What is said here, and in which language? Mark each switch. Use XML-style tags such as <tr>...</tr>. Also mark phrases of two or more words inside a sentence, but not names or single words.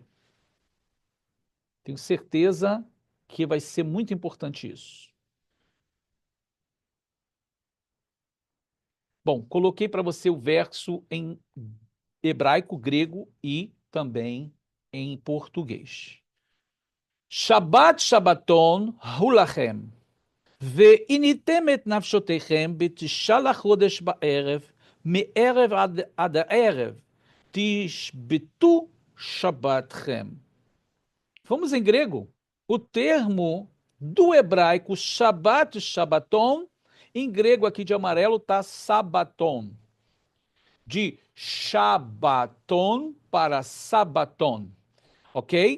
<pt>Tenho certeza que vai ser muito importante isso. Bom, coloquei para você o verso em hebraico, grego e também em português.</pt> <he>שבת שבתון הוא לכם, ועיניתם את נפשותיכם בתשעה לחודש בערב, מערב עד הערב, תשבתו Shabbatchem.</he> <pt>Vamos em grego. O termo do hebraico Shabbat, Shabbaton, em grego aqui de amarelo está Sabaton. De Shabbaton para Sabaton, ok?</pt>